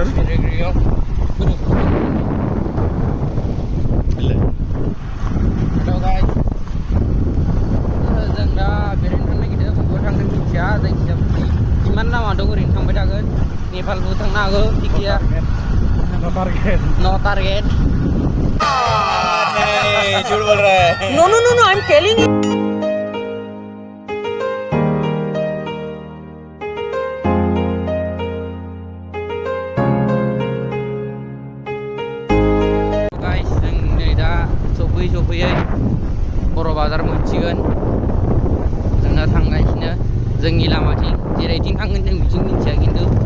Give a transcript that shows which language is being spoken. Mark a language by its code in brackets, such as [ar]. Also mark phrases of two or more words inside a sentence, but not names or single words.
[brx] बेरायग्रायाव [en] hello guys [brx] जों दा बेरायनो थांनो नागिरदों बबाव थांनो मिथिया जायखिजाया जिमान लामा दं ओरैनो थांबाय थागोन नेपालबो थांनो हागौ टिकिया [en] no target [hi] झूठ बोल रहा है [en] No, no, no, no, I'm telling you. Guys, [brx] जों नै दा सफैयै बर' बाजार मोनसिगोन जों दा थांगासिनो जोंनि लामाथिं जेरैथिं थांगोन जों बिथिं मिथिया खिन्थु